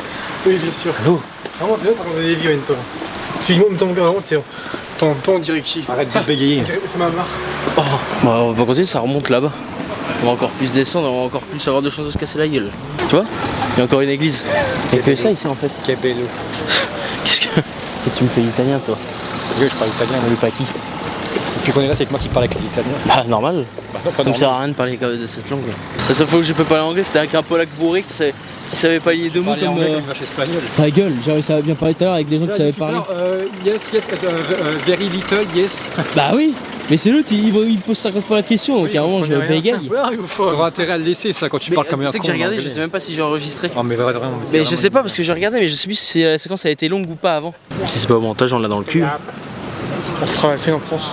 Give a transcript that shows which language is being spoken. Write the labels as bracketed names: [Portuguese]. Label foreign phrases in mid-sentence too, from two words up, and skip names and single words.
[French] Oui, bien sûr. Allô? Vraiment, t'es là, t'as raconté des vies en même temps. Tu dis, moi, mais vraiment, toi, on dirait qui? Arrête de bégayer. Ça m'a marre. Oh. Bah, on va continuer, ça remonte là-bas. On va encore plus descendre, on va encore plus avoir de chances de se casser la gueule. Tu vois? Il y a encore une église. Il y a que ça ici en fait. [Italian] Che bello. [French] Qu'est-ce que tu me fais l'italien toi? Oui, je parle italien. Le pas qui? Tu connais là, c'est que moi qui parle avec les italiens. Bah normal. Bah non, pas Ça me sert à rien de parler de cette langue. La seule fois que j'ai pas parler anglais, c'était avec un Polac bourré qui savait pas lier deux mots Parler comme. anglais comme une vache espagnole. Ta gueule, j'ai réussi à bien parler tout à l'heure avec des gens qui savaient parler. [English] Yes, very little, yes. [French] Bah oui, mais c'est l'autre, il pose 50 fois la question, donc à un moment je bégaye. T'auras intérêt à le laisser ça quand tu parles comme un con. Tu sais que j'ai regardé, en je anglais. sais même pas si j'ai enregistré. Oh mais vraiment. Mais je sais pas parce que j'ai regardé, mais je sais plus si la séquence a été longue ou pas avant. Si c'est pas au montage, on l'a dans le cul. On fera la scène en France.